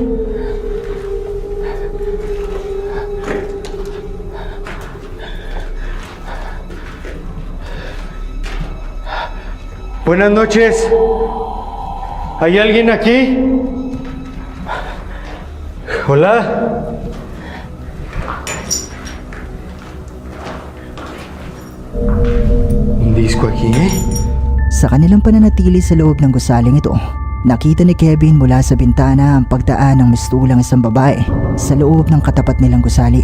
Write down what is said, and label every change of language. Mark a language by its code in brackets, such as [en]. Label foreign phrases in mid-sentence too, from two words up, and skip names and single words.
[es] Buenas noches. ¿Hay alguien aquí? Hola. Un disco aquí, ¿eh? [tl] sa kanilang pananatili sa loob ng gusaling ito, nakita ni Kevin mula sa bintana ang pagdaan ng mistulang isang babae sa loob ng katapat nilang gusali.